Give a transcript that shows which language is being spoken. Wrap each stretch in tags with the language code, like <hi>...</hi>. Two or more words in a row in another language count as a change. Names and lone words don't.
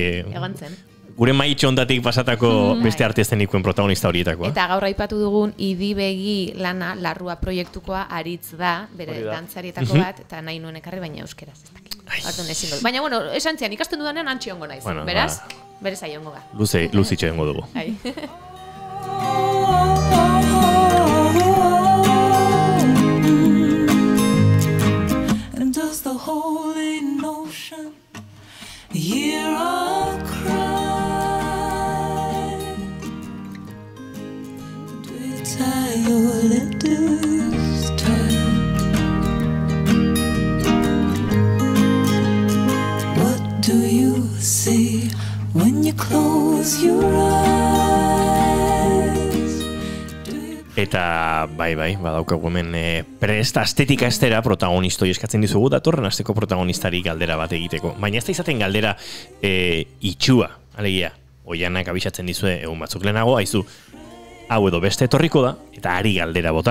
<eu>Gure maitxo ondatik pasatako beste artestenikoen protagonista horietakoa. Eta gaur aipatu dugun Idibegi lana, Larrua proiektukoa aritz da, bere dantzarietako bat, eta nahi nuen ekarri, baina euskeraz ez dakit. Baina, bueno, esan zian, ikasten dudanean antxi ongo naiz, beraz, berez ahi ongo ga. Luzitxe ongo dugu.</eu> <en>And does the holy notion hear a cry? Do you tie your letters tight? What do you see when you close your eyes?</en> <eu>Eta, bai, badaukagu hemen prest estetika estera protagonistoi eskatzen dizugu, datorren asteko protagonistari galdera bat egiteko. Baina ez da izaten galdera itxua, alegia, Oianak abisatzen dizue egun batzuk lehenago, haizu, hau edo beste etorriko da, eta ari galdera bota.</eu>